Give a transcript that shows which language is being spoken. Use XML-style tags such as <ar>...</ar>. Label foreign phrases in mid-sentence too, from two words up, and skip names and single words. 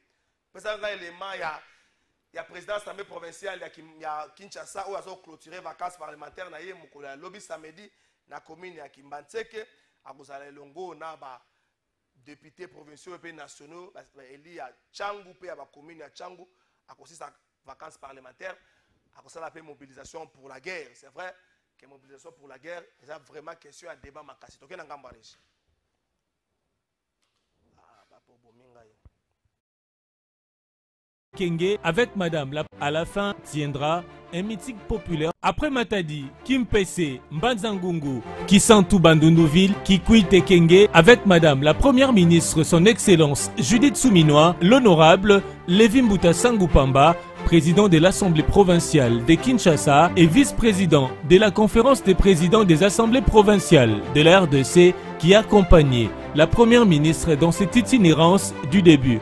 <ln>Pesanga elema ya</ln> <fr>président assemblée provinciale</fr> <ln>ya Kinshasa où azo</ln> <fr>clôturer vacances parlementaires</fr> <ln>na ye mukolo ya lobby samedi na commune ya Kimbantseke akozala elongo na ba</ln> <fr>députés provinciaux et nationaux</fr> <ln>eli ya Tchangu pe ya ba commune ya Tchangu akosisa</ln> <fr>vacances parlementaires</fr> <ln>akosala pe</ln> <fr>mobilisation pour la guerre. C'est vrai que mobilisation pour la guerre c'est vraiment question à débat</fr> <ln>makasi tokena ngamba reji. Ah ba po bominga yo.</ln> <fr>Kenge avec Madame à la fin tiendra un meeting populaire. Après Matadi, Kimpese, Mbanzangungu, Kisantu Bandundouville, Kikwite Kenge avec Madame la Première ministre, son Excellence Judith Souminois, l'Honorable Lévin Mbuta Sangupamba, président de l'Assemblée provinciale de Kinshasa et vice-président de la conférence des présidents des assemblées provinciales de la RDC qui accompagnait la Première ministre dans cette itinérance du début.</fr>